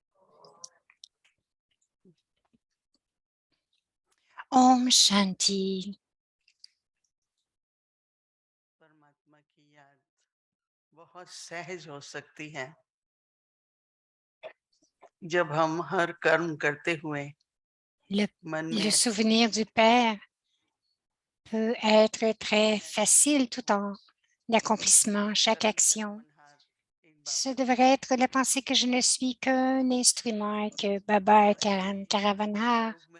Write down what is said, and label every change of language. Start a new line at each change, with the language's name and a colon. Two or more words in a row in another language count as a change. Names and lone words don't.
Hindi: ओम शांति. परमात्मा की याद बहुत सहज हो सकती है जब हम हर कर्म करते हुए
French: Le souvenir du Père peut être très facile tout en accomplissement, chaque action. Ce devrait être la pensée que je ne suis qu'un instrument, que Baba est Karan Karavanhar.